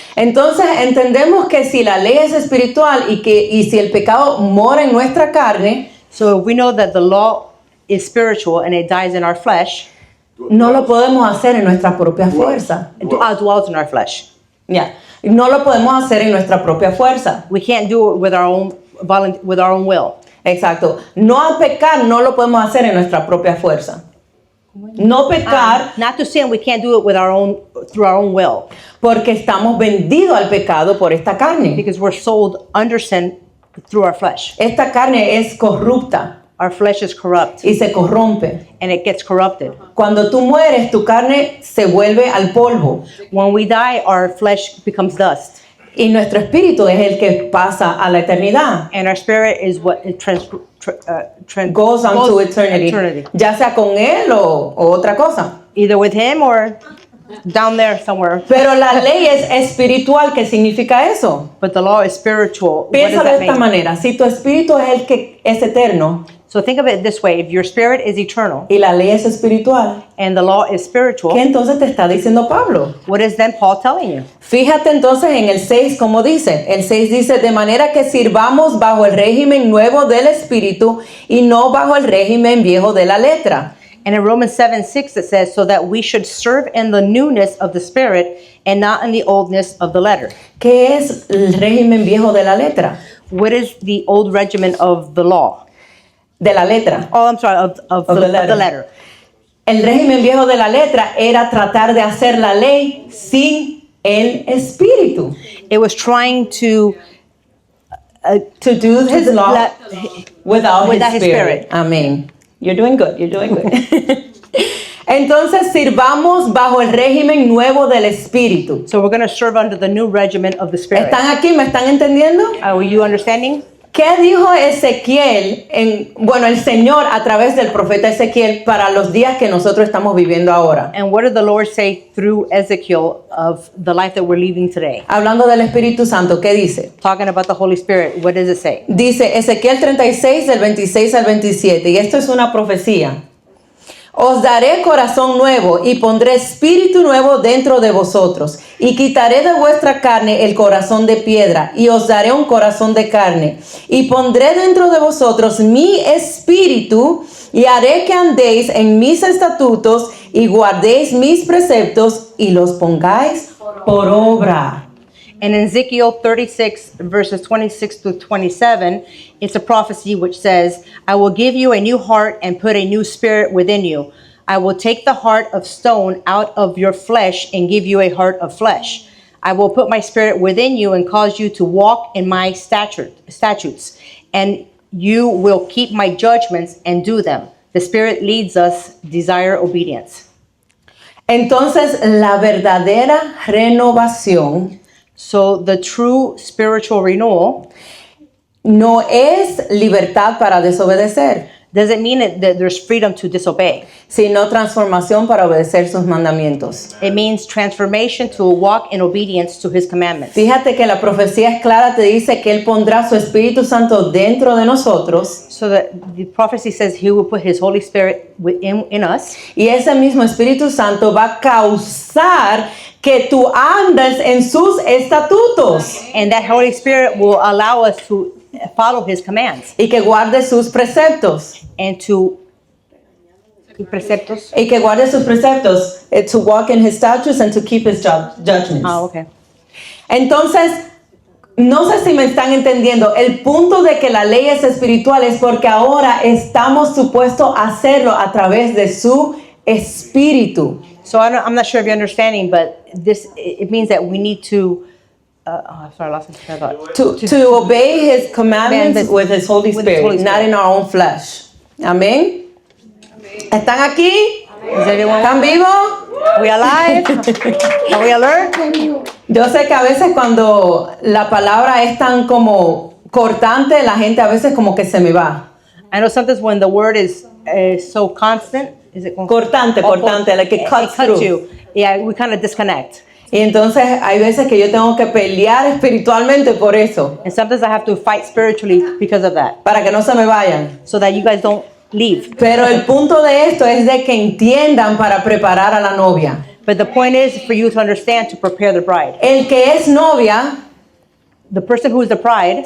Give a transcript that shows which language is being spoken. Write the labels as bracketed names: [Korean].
[Spanish] Entonces entendemos que si la ley es espiritual y si el pecado mora en nuestra carne, [English] So if we know that the law is spiritual and it dies in our flesh, [Spanish] no lo podemos hacer en nuestra propia fuerza. [English] it dwells in our flesh. [Spanish] Ya. No lo podemos hacer en nuestra propia fuerza. [English] We can't do it with our own will. [Spanish] Exacto. No pecar no lo podemos hacer en nuestra propia fuerza. No pecar [English] Not to sin, we can't do it through our own will [Spanish] porque estamos vendidos al pecado por esta carne. [English] because we're sold under sin through our flesh. [Spanish] Esta carne es corrupta [English] Our flesh is corrupt [Spanish] y se corrompe. [English] and it gets corrupted. [Spanish] Cuando tú mueres, tu carne se vuelve al polvo. [English] When we die, our flesh becomes dust. [Spanish] Y nuestro espíritu es el que pasa a la eternidad. [English] And our spirit is what it Goes on to eternity. [Spanish] Ya sea con él o otra cosa. [English] Either with him or down there somewhere. [Spanish] Pero la ley es espiritual. ¿Qué significa eso? [English] But the law is spiritual. What [Spanish] Piensa de [English] that [Spanish] esta [English] mean? [Spanish] manera. Si tu espíritu es el que es eterno [English] So think of it this way. If your spirit is eternal [Spanish] y la ley es espiritual, [English] and the law is spiritual, [Spanish] ¿qué entonces te está diciendo Pablo? [English] what is then Paul telling you? [Spanish] Fíjate entonces en el 6 como dice. El 6 dice, de manera que sirvamos bajo el régimen nuevo del espíritu y no bajo el régimen viejo de la letra. [English] And in Romans 7:6 it says, so that we should serve in the newness of the spirit and not in the oldness of the letter. [Spanish] ¿Qué es el régimen viejo de la letra? [English] What is the old regimen of the law? [Spanish] De la letra. [English] Oh, I'm sorry, of the letter. [Spanish] El régimen viejo de la letra era tratar de hacer la ley sin el espíritu. [English] It was trying to To do his law without his his spirit. spirit. [Spanish] Amén. [English] You're doing good, you're doing good. [Spanish] Entonces sirvamos bajo el régimen nuevo del espíritu. [English] So we're going to serve under the new regimen of the spirit. [Spanish] ¿Están aquí? ¿Me están entendiendo? [English] Are you understanding? [Spanish] ¿Qué dijo Ezequiel, el Señor a través del profeta Ezequiel para los días que nosotros estamos viviendo ahora? [English] And what did the Lord say through Ezekiel of the life that we're living today? [Spanish] Hablando del Espíritu Santo, ¿qué dice? [English] Talking about the Holy Spirit, what does it say? [Spanish] Dice Ezequiel 36 del 26 al 27, y esto es una profecía. Os daré corazón nuevo y pondré espíritu nuevo dentro de vosotros y quitaré de vuestra carne el corazón de piedra y os daré un corazón de carne y pondré dentro de vosotros mi espíritu y haré que andéis en mis estatutos y guardéis mis preceptos y los pongáis por obra. [English] And in Ezekiel 36, verses 26 to 27, it's a prophecy which says, I will give you a new heart and put a new spirit within you. I will take the heart of stone out of your flesh and give you a heart of flesh. I will put my spirit within you and cause you to walk in my statutes, and you will keep my judgments and do them. The Spirit leads us, desire obedience. [Spanish] Entonces, la verdadera renovación [English] So the true spiritual renewal [Spanish] no es libertad para desobedecer, [English] doesn't mean that there's freedom to disobey. [Spanish] sino transformación para obedecer sus mandamientos. [English] It means transformation to walk in obedience to his commandments. [Spanish] Fíjate que la profecía es clara, te dice que Él pondrá su Espíritu Santo dentro de nosotros [English] So that the prophecy says he will put his Holy Spirit in us, [Spanish] y ese mismo Espíritu Santo va a causar que tú andes en sus estatutos [English] and that Holy Spirit will allow us to follow his commands [Spanish] y que guarde sus preceptos. [English] and to preceptos. [Spanish] Y que guarde sus preceptos, [English] to walk in his statutes and to keep his judgments. Ah, okay. [Spanish] Entonces, no sé si me están entendiendo, el punto de que la ley es espiritual es porque ahora estamos supuestos a hacerlo a través de su espíritu. [English] So I'm not sure if you're understanding, but it means that we need to. Sorry, I lost my train of thought. To obey his commandments with his Holy with his Spirit, Holy not Spirit. in our own flesh. Amén. [Spanish] ¿Están aquí? [English] Is everyone? [Spanish] ¿Están vivos? [English] Are we alive? Are we alert? [Spanish] Yo sé que a veces cuando la palabra es tan como cortante, la gente a veces como que se me va. [English] I know sometimes when the word is so constant, is it Cortante, like it cuts through. you. Yeah, we kind of disconnect. [Spanish] Y entonces hay veces que yo tengo que pelear espiritualmente por eso, [English] And sometimes I have to fight spiritually because of that, [Spanish] para que no se me vayan. [English] so that you guys don't leave. [Spanish] Pero el punto de esto es de que entiendan para preparar a la novia. [English] But the point is for you to understand to prepare the bride. [Spanish] El que es novia, [English] The person who is the bride,